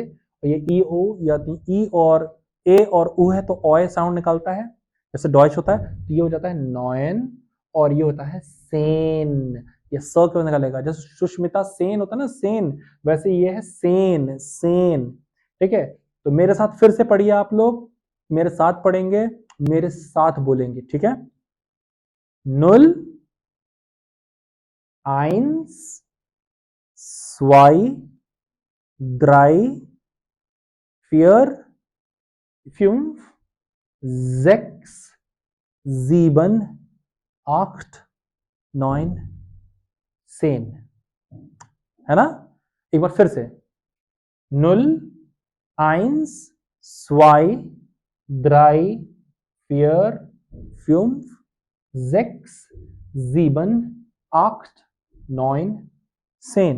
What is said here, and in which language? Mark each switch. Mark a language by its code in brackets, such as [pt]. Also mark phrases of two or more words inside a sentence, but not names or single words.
[hi] और ये ई ओ या ई और ए और उ है तो ओए साउंड निकालता है, जैसे डॉइच होता है, तो ये हो जाता है नॉयन, और ये होता है सेन, ये स क्यों निकालेगा, जैसे सुष्मिता सेन होता है ना सेन, वैसे ये है सेन, सेन, ठीक है। तो मेरे साथ फिर से पढ़िए, आप लोग मेरे साथ पढ़ेंगे, मेरे साथ बोलेंगे, ठीक है। [de] नुल, eins, zwei, drei, vier, fünf, sechs, sieben, acht, neun, 10, [hi] है ना। एक बार फिर से, 0, 1, 2, 3, 4, 5, 6, 7, 8, 9, 10।